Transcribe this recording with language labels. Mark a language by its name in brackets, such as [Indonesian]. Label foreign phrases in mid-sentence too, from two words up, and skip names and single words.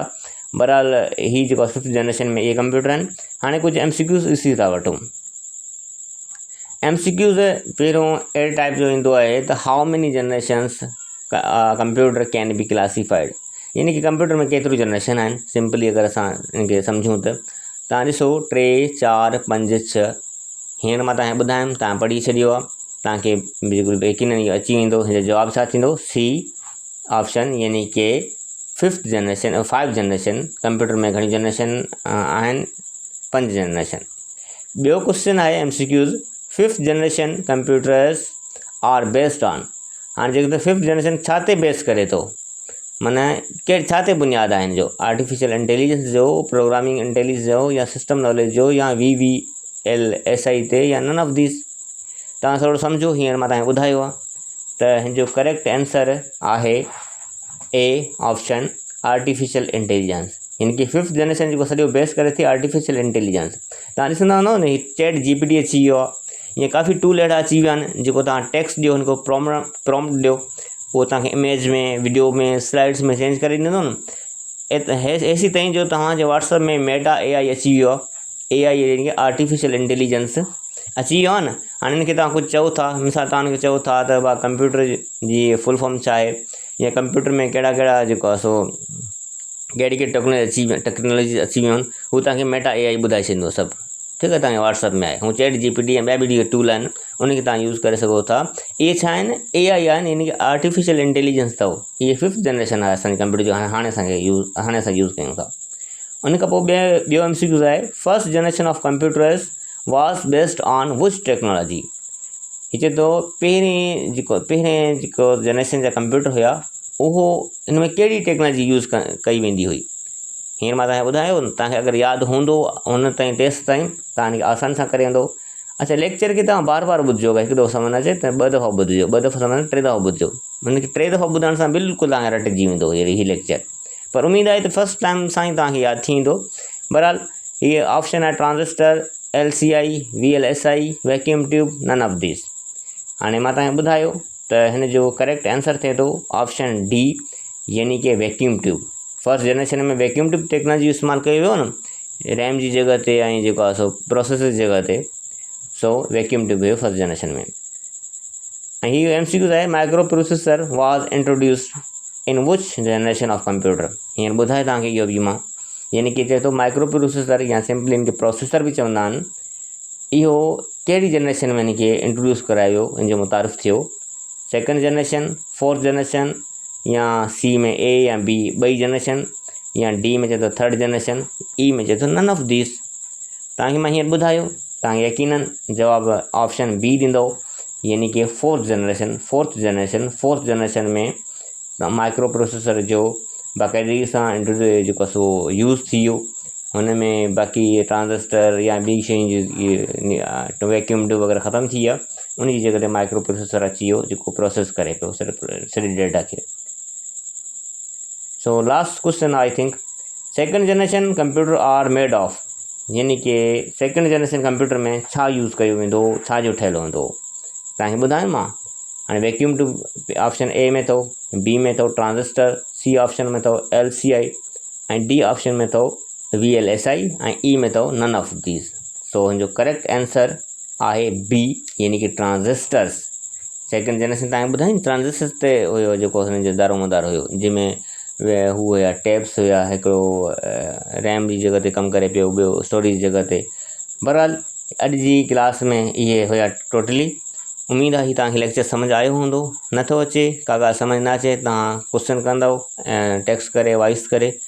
[Sindhi] बहरहाल ही जेको [English] fifth generation [Sindhi] में इहे कंप्यूटर आहिनि। हाणे कुझु MCQs ॾिसी था वठूं। MCQs पहिरियों अहिड़े टाइप जो ईंदो आहे त [English] how many generations computer can be classified, [Sindhi] यानी कि कंप्यूटर में केतिरियूं जनरेशन आहिनि। सिंपली अगरि असां इनखे सम्झूं त तव्हां ॾिसो 3, 4, 5, 6, हींअर मां तव्हांखे ॿुधायमि, तव्हां पढ़ी छॾियो आहे, तव्हांखे बिल्कुलु यकीनन इहो अची वेंदो। हिन जो जवाबु छा थींदो, [English] C option, [Sindhi] यानी कि [English] fifth generation, [Sindhi] 5 जनरेशन। कंप्यूटर में घणी जनरेशन आहिनि, 5 जनरेशन। ॿियो क्वेश्चन आहे MCQs, [English] fifth generation computers are based on. [Sindhi] हाणे जेको त [English] fifth generation [Sindhi] छा ते बेस करे थो, माना छा ते बुनियादु आहे हिन जो, [English] artificial intelligence [Sindhi] जो, [English] programming intelligence [Sindhi] जो, या [English] system knowledge [Sindhi] जो, या VLSI ते, या [English] none of these. [Sindhi] तव्हां थोरो सम्झो, हींअर मां तव्हांखे ॿुधायो आहे त हिन जो [English] correct answer [Sindhi] आहे [English] A option, artificial intelligence. [Sindhi] यानी कि [English] fifth generation [Sindhi] जेको सॼो बेस करे थी [English] artificial intelligence. [Sindhi] तव्हां ॾिसंदा हूंदव न, ही चैट GPT अची वियो आहे, ईअं काफ़ी टूल अहिड़ा अची विया आहिनि जेको तव्हां टेक्स्ट ॾियो, हिनखे प्रॉम्प्ट ॾियो, उहो तव्हांखे इमेज में, वीडियो में, स्लाइड्स में चेंज करे ॾींदो न। एसी ताईं जो तव्हांजे WhatsApp में मेटा AI अची वियो आहे। AI यानी कि [English] artificial intelligence [Sindhi] अची वियो आहे न। हाणे हिनखे तव्हां कुझु चओ था, मिसाल तव्हां हुनखे चओ था त भाउ कंप्यूटर जी [English] full form [Sindhi] छा आहे, या कंप्यूटर में कहिड़ा कहिड़ा जेको आहे सो कहिड़ी कहिड़ी टेक्नोलॉजी अची वियूं आहिनि, हू तव्हांखे मेटा AI ॿुधाए छॾींदो सभु। ठीकु आहे, तव्हांखे WhatsApp में आहे। हू चैट GPT ऐं ॿिया बि जेके टूल आहिनि, उनखे तव्हां यूज़ करे सघो था। इहे छा आहिनि, AI आहिनि, यानी कि [English] artificial intelligence [Sindhi] अथव। इहे [English] fifth generation [Sindhi] आहे असांजे कंप्यूटर जो, हाणे असां यूज़ कयूं था। उन खां पोइ ॿियो MCQs आहे, [English] First generation of computers was based on which technology. [Sindhi] हीअ चए थो पहिरें जेको जनरेशन जा कंप्यूटर हुया उहो हिन में कहिड़ी टेक्नोलॉजी यूज़ कई वेंदी हुई। हींअर मां तव्हांखे ॿुधायो न, तव्हांखे अगरि यादि हूंदो हुन ताईं तेसि ताईं तव्हांखे आसानी सां करे वेंदो। अच्छा, लेक्चर खे तव्हां बार बार ॿुधिजो, हिकु दफ़ो सम्झ न अचे त ॿ दफ़ा ॿुधिजो, ॿ दफ़ा सम्झ न 3 दफ़ा ॿुधिजो। हुनखे 3 दफ़ा ॿुधण सां बिल्कुलु तव्हांखे रटिजी वेंदो हीअ लेक्चर। पर उमेदु आहे त [English] first time [Sindhi] सां ई तव्हांखे यादि थी ईंदो। बहरहाल हीअ ऑप्शन आहे ट्रांजिस्टर, LCI, VLSI, [English] vacuum tube, none of this. [Sindhi] हाणे मां तव्हांखे ॿुधायो त हिन जो [English] correct answer [Sindhi] थिए थो [English] option D, [Sindhi] यानी कि [English] vacuum tube. first generation [Sindhi] में [English] vacuum tube technology [Sindhi] इस्तेमालु कयो वियो न, रैम जी जॻह ते ऐं जेको आहे सो प्रोसेसर जी जॻह ते, सो [English] vacuum tube [Sindhi] हुयो [English] first generation [Sindhi] में। ऐं हीअ MCQ आहे, [English] micro processor was introduced in which generation of computer. [Sindhi] हींअर ॿुधाए तव्हांखे इहो बि मां, यानी कि चए थो [English] micro processor [Sindhi] या सिंपली इनखे प्रोसेसर बि चवंदा आहिनि, इहो कहिड़ी जनरेशन में इनखे इंट्रोड्यूस करायो, इन जो मुतारिफ़ थियो। [English] second generation, fourth generation, [Sindhi] या C में A या B ॿई जनरेशन, या D में चए थो [English] third generation, [Sindhi] E में चए थो [English] none of this. [Sindhi] तव्हांखे मां हींअर ॿुधायो, तव्हां यकीनन जवाबु [English] option B [Sindhi] ॾींदो, यानी कि [English] fourth generation [Sindhi] में [English] micro processor [Sindhi] जो बाक़ाइदगी सां जेको सो यूज़ थी वियो। हुन में बाक़ी ट्रांजिस्टर या ॿी शयूं जी [English] vacuum tube [Sindhi] वग़ैरह ख़तमु थी विया, उन जी जॻह ते [English] micro processor [Sindhi] अची वियो जेको प्रोसेस करे पियो सॼे डेटा खे। [English] so last question I think, second generation computer are made of, [Sindhi] यानी कि [English] second generation computer [Sindhi] में छा यूज़ कयो वेंदो, छा जो ठहियलु हूंदो, तव्हांखे ॿुधायो मां। हाणे [English] vacuum tube option A [Sindhi] में अथव, B में अथव ट्रांजिस्टर, [English] C option [Sindhi] में अथव LCI, ऐं [English] D option [Sindhi] में अथव VLSI, ऐं E में अथव [English] none of these. [Sindhi] सो हिन जो [English] correct answer [Sindhi] आहे B, यानी कि ट्रांजिस्टर्स। [English] second generation [Sindhi] तव्हांखे ॿुधाई ट्रांजिस्टर ते हुयो जेको हुन जो दारोमदार हुयो, जंहिंमें हू हुया टैब्स हुया, हिकिड़ो रैम जी जॻह ते कमु करे पियो, ॿियो स्टोरेज जी जॻह ते। बहरहाल अॼु जी क्लास में इहे हुया टोटली। उमेदु आहे तव्हांखे लेक्चर सम्झ आयो हूंदो। नथो अचे, का ॻाल्हि सम्झ न अचे, तव्हां क्वेश्चन कंदव ऐं टेक्स्ट करे वॉइस करे।